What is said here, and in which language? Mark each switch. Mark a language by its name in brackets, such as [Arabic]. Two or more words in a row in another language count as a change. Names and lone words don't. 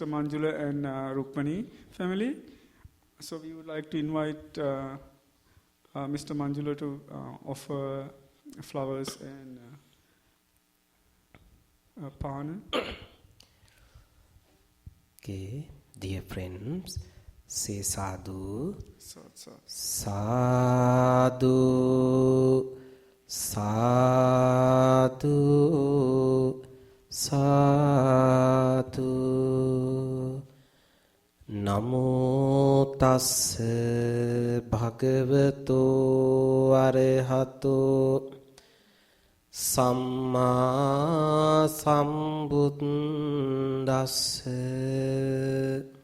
[English] Manjula and Rukmani family. So we would like to invite Mr. Manjula to offer flowers and pana. [Pali] Okay. [English] Dear friends, say [Pali] sadhu, sadhu, sadhu, sadhu. Namo tassa bhagavato arahato Samma sambuddhassa.